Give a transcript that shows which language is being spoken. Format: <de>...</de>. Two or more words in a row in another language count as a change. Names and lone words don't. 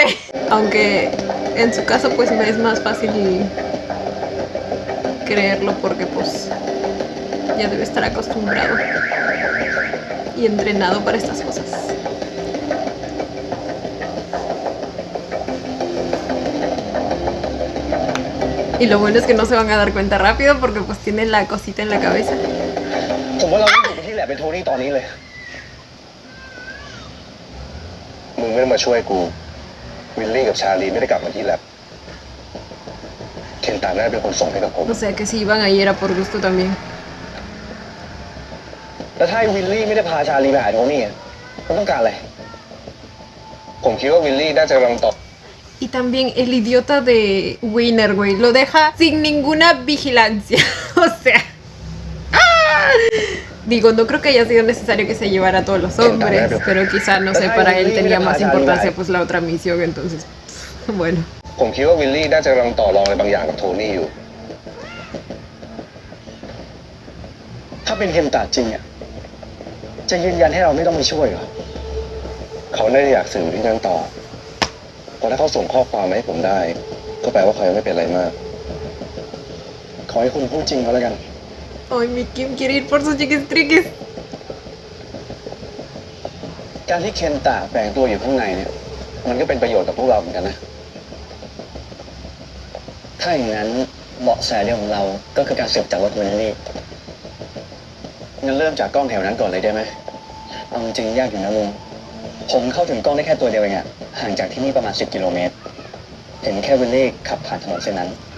<es>Aunque en su caso pues me es más fácil creerlo porque pues ya debe estar acostumbrado y entrenado para estas cosas. Y lo bueno es que no se van a dar cuenta rápido porque pues tienen la cosita en la cabeza.</es> <th>ผมว่าเราต้องอยู่ที่แหลมเป็นโทนี่ตอนนี้เลย มึงไม่ได้มาช่วยกู วิลลี่กับชาลีไม่ได้กลับมาที่แลบเคนตาน่าเป็นคนส่งให้กับผม</th> <es>O sea que si iban ahí era por gusto también.</es> <th>แล้วถ้าไอ้วิลลี่ไม่ได้พาชาลีไปหาโทนี่อะมันต้องการอะไร ผมคิดว่าวิลลี่น่าจะกำลังตอบ</th> <es>Y también el idiota de Winner, güey, lo deja sin ninguna vigilancia. O sea... ¡ah! Digo, no creo que haya sido necesario que se llevara a todos los hombres, pero quizá, no sé, para él tenía más importancia pues la otra misión, entonces... Bueno.</es> <th>ผมคิดว่าวิลลี่น่าจะกำลังต่อรองอะไรบางอย่างกับโทนี่อยู่ ถ้าเป็นเคนตาจริงอ่ะ จะยืนยันให้เราไม่ต้องไปช่วยเหรอ เขาน่าจะอยากสื่อที่นั้นต่อเพราะถ้าเขาส่งข้อความมาให้ผมได้ ก็แปลว่าเขายังไม่เป็นอะไรมาก ขอให้คุณพูดจริงก็แล้วกัน</th> <es>Ay, mi Kim quiere ir por sus chiquis triquis.</es> <th>การที่เคนตะแฝงตัวอยู่ข้างในเนี่ยมันก็เป็นประโยชน์กับพวกเราเหมือนกันนะถ้าอย่างนั้นเบาะแสเดียวของเราก็คือการสืบจากรถวิลลี่งั้นเริ่มจากกล้องแถวนั้นก่อนเลยได้ไหมเอาจริงๆยากอยู่นะลุงผมเข้าถึงกล้องได้แค่ตัวเดียวเองอะห่างจากที่นี่ประมาณ10 กิโลเมตรเห็นแค่วิลลี่ขับผ่านถนนเส้นนั้น</th>